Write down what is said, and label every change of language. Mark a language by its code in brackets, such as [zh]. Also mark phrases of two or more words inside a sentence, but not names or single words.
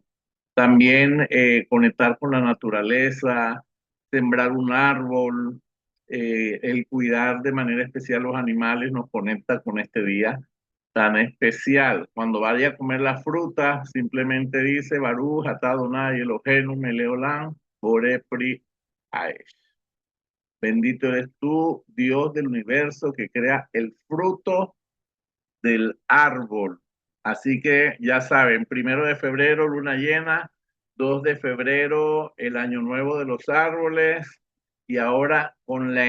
[es] También conectar con la naturaleza, sembrar un árbol, el cuidar de manera especial los animales nos conecta con este día tan especial. Cuando vaya a comer la fruta, simplemente dice [he] ברוך אתה אדוני אלוהינו מלך העולם בורא פרי האש. [es] Bendito eres tú, Dios del universo, que crea el fruto del árbol. Así que ya saben, 1 de febrero, luna llena, 2 de febrero, el año nuevo de los árboles, y ahora con la